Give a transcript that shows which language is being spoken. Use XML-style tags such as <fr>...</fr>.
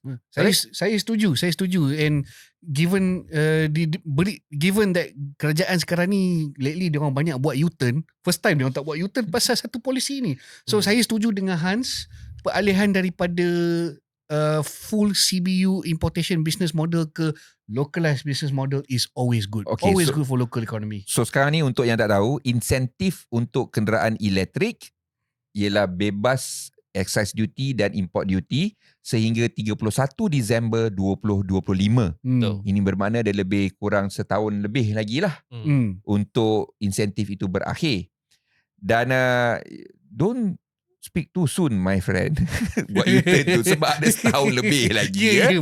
<ms>Saya setuju.</ms> <en>And given given that</en> <ms>kerajaan sekarang ni lately dia orang banyak buat U-turn,</ms> <en>first time</en> <ms>dia orang tak buat U-turn pasal satu polisi ni. So saya setuju dengan Hans, peralihan daripada</ms> <en>full CBU importation business model</en> <ms>ke</ms> <en>localized business model is always good. Okay, always good for local economy.</en> <ms>So sekarang ni untuk yang tak tahu, insentif untuk kenderaan elektrik ialah bebas excise duty dan import duty sehingga 31 Disember 2025. Ini bermakna ada lebih kurang setahun lebih lagi lah untuk insentif itu berakhir.</ms> <en>Dan don't speak too soon, my friend.</en> <ms>Buat U-turn tu sebab ada setahun lebih lagi.</ms>